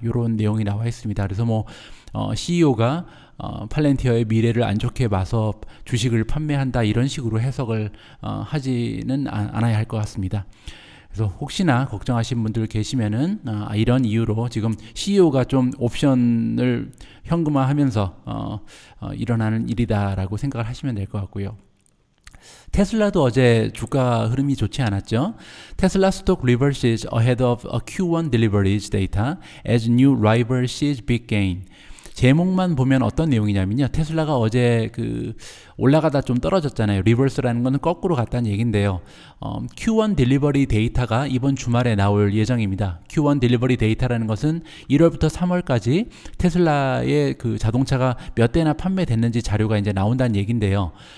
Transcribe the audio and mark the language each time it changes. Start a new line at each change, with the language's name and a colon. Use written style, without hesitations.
Korean: 이런 내용이 나와 있습니다. 그래서 뭐 CEO가 팔란티어의 미래를 안 좋게 봐서 주식을 판매한다, 이런 식으로 해석을 하지는 않아야 할 것 같습니다. 그래서 혹시나 걱정하신 분들 계시면은 이런 이유로 지금 CEO가 좀 옵션을 현금화하면서 일어나는 일이다라고 생각을 하시면 될 것 같고요. 테슬라도 어제 주가 흐름이 좋지 않았죠.
English: 테슬라 stock reverses ahead of a Q1 deliveries data as new rival sees big gain.
Korean: 제목만 보면 어떤 내용이냐면요. 테슬라가 어제 그 올라가다 좀 떨어졌잖아요. 리버스라는 건 거꾸로 갔다는 얘기인데요. Q1 딜리버리 데이터가 이번 주말에 나올 예정입니다. Q1 딜리버리 데이터라는 것은 1월부터 3월까지 테슬라의 그 자동차가 몇 대나 판매됐는지 자료가 이제 나온다는 얘기인데요.